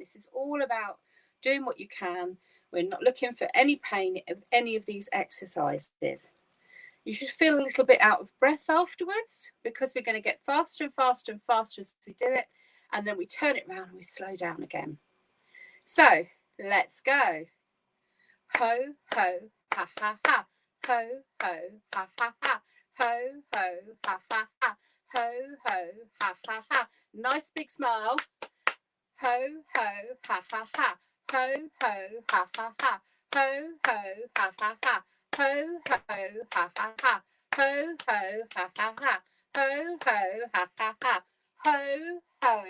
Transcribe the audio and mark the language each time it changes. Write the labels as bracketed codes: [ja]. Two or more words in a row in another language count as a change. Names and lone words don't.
[en] This is all about doing what you can. We're not looking for any pain of any of these exercises. You should feel a little bit out of breath afterwards because we're going to get faster and faster and faster as we do it. And then we turn it around and we slow down again. So let's go. Ho, ho, ha, ha, ha. Ho, ho, ha, ha, ha. Ho, ho, ha, ha, ha. Ho, ho, ha, ha, ha. Nice big smile. Ho, ho, ha, ha, ha. Ho, ho, ha, ha, ha. Ho, ho, ha, ha, ha. Ho, ho, ha, ha, ha. Ho, ho, ha, ha, ha. Ho, ho, ha, ha, ha. Ho,